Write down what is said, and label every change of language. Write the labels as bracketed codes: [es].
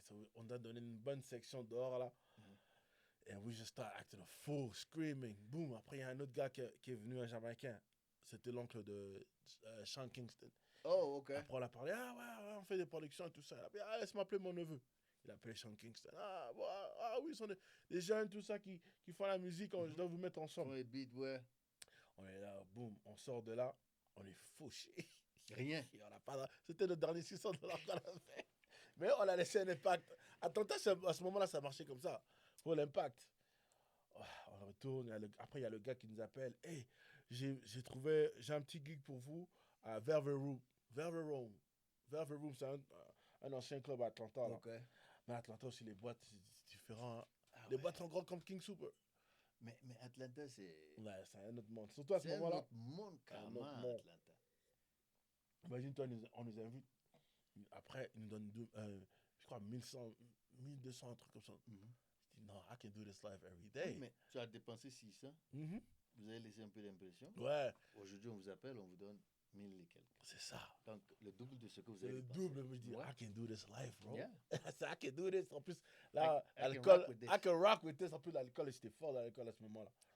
[fr] So on a donné une bonne section dehors là. [en] And we just start acting a fool, screaming. Boom. [fr] Après, il y a un autre gars qui est venu, un Jamaïcain. C'était l'oncle de Sean Kingston. [en] Oh, ok. [fr] Après, on a parlé, ouais, on fait des productions et tout ça. Il a dit, laisse m'appeler mon neveu. Il a appelé Sean Kingston. Oui, ils sont des jeunes, tout ça, qui font la musique. Je dois vous mettre ensemble. Les beats, ouais. On est là, boum, on sort de là, on est fauché. Rien. C'était le dernier $600 qu'on a fait. Mais on a laissé un impact. Atlanta, à ce moment-là, ça marchait comme ça. Pour l'impact. On retourne. Après, il y a le gars qui nous appelle. Hey, j'ai un petit gig pour vous à Velvet Room. Velvet Room, c'est un ancien club à Atlanta. Là. [en] Okay. [fr] Mais Atlanta aussi, les boîtes, c'est différent. Hein. Les boîtes sont grandes comme King Super. Mais Atlanta, c'est... Ouais, c'est un autre monde. Surtout à ce moment-là. C'est un autre monde, carrément, Atlanta. Imagine-toi, on nous invite. Après, ils nous donnent, je crois, 1100, 1200, un truc comme ça. Je dis, non, I can do this life every day. Oui, mais tu as dépensé 600. Vous avez laissé un peu d'impression. Ouais. Aujourd'hui, on vous appelle, on vous donne 1000 et quelques. C'est ça. Donc, le double de ce que vous avez dépensé. Le double, je dis, I can do this life, bro. [en] Yeah. [fr] I can do this. En plus, là, l'alcool, I can rock with this. En plus, l'alcool, j'étais fort dans l'alcool à ce moment-là.